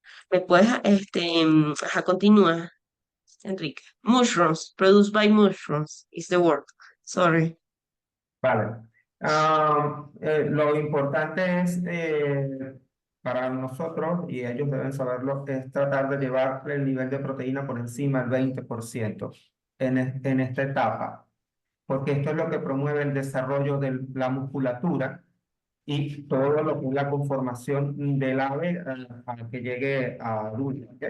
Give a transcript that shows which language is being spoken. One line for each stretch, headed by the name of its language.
Spanish: ¿Me puedes, ajá, continúa, Enrique?
English: Mushrooms, produced by mushrooms is the word. Sorry.
Spanish: Vale. Lo importante es, para nosotros, y ellos deben saberlo, es tratar de llevar el nivel de proteína por encima del 20% en esta etapa, porque esto es lo que promueve el desarrollo de la musculatura y todo lo que es la conformación del ave a que llegue a adulta, ¿ok?